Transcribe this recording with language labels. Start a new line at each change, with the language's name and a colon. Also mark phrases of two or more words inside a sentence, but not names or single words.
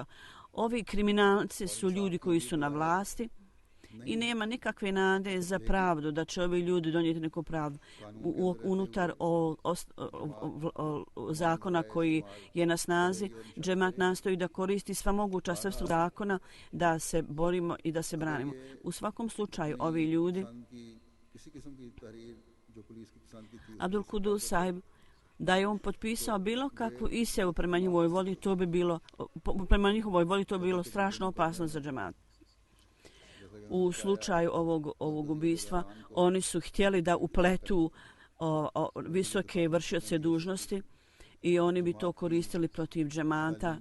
Bosnian: Ovi kriminalci su ljudi koji su na vlasti i nema nikakve nade za pravdu, da će ovi ljudi donijeti neku pravdu unutar zakona koji je na snazi. Džemat nastoji da koristi sva moguća sredstva zakona da se borimo i da se branimo. U svakom slučaju ovi ljudi
Urdu: کسی قسم کی تحریر جو پولیس کی پسند کی تھی
Bosnian: Abdul Kudus sahib, da je on potpisao bilo kakvu izjavu prema njihovoj voli, to bi bilo, prema njihovoj voli to bi bilo strašno opasno za džemat. U slučaju ovog ubistva oni su htjeli da upletu visoke vršioce dužnosti i oni bi to koristili protiv džemata.